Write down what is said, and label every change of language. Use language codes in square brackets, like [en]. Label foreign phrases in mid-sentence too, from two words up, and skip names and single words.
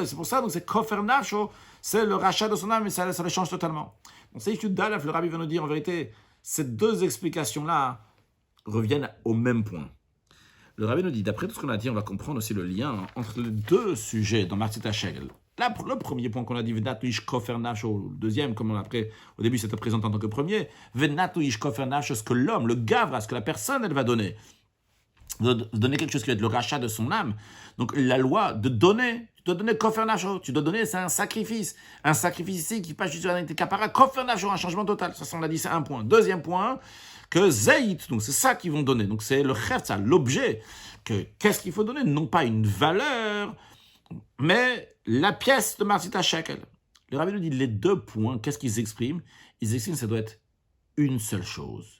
[fr] C'est pour ça, donc c'est [he] כופר נפשו, [fr] c'est le rachat de son âme, et ça le change totalement. Donc c'est [he] יוד אלף, [fr] le Rabbi va nous dire en vérité, ces deux explications-là reviennent au même point. Le Rabbi nous dit, d'après tout ce qu'on a dit, on va comprendre aussi le lien entre les deux sujets dans [he] מחצית שקל. [fr] Là, le premier point qu'on a dit, [he] ונתנו איש כופר נפשו, [fr] le deuxième, comme on a après, au début, c'était présenté en tant que premier, [he] ונתנו איש כופר נפשו, [fr] ce que l'homme, le gavra, ce que la personne, elle va donner. Donner quelque chose qui va être le rachat de son âme. Donc, la loi de donner, tu dois donner [he] כופר נפשו, [fr] tu dois donner, c'est un sacrifice. Un sacrifice ici qui passe juste sur un kapara, [he] כופר נפשו, [fr] un changement total. Ça, on l'a dit, c'est un point. Deuxième point, que Zayit, donc c'est ça qu'ils vont donner. Donc, c'est le chefta, l'objet. Qu'est-ce qu'il faut donner? Non pas une valeur, mais la pièce de [he] מחצית שקל. [fr] Le rabbi nous dit les 2 points, qu'est-ce qu'ils expriment? Ils expriment que ça doit être une seule chose.